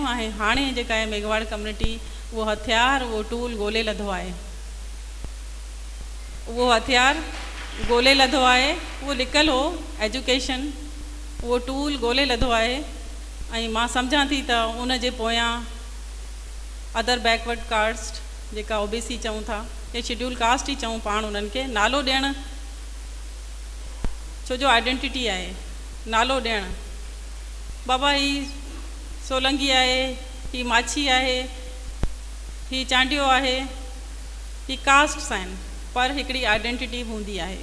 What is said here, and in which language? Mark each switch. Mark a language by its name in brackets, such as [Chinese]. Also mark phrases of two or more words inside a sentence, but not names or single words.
[Sindhi] ऐं हाणे जेका आहे मेघवाड़ कम्युनिटी उहो हथियार, उहो टूल ॻोल्हे लधो आहे, उहो हथियार ॻोल्हे लधो आहे। उहो लिकियलु हो एजुकेशन, उहो टूल ॻोल्हे लधो आहे। ऐं मां सम्झां थी त उन जे पोयां [English] other backward caste [Sindhi] जेका OBC चऊं था या [English] scheduled caste [Sindhi] ई चऊं पाण, उन्हनि खे नालो ॾियणु, छो जो आइडेंटिटी आहे, नालो ॾियणु। बाबा ही सोलंगी आहे, ही माछी आहे, ही चांडियो आहे, ही कास्ट्स आहिनि, पर हिकिड़ी आइडेंटिटी हूंदी आहे।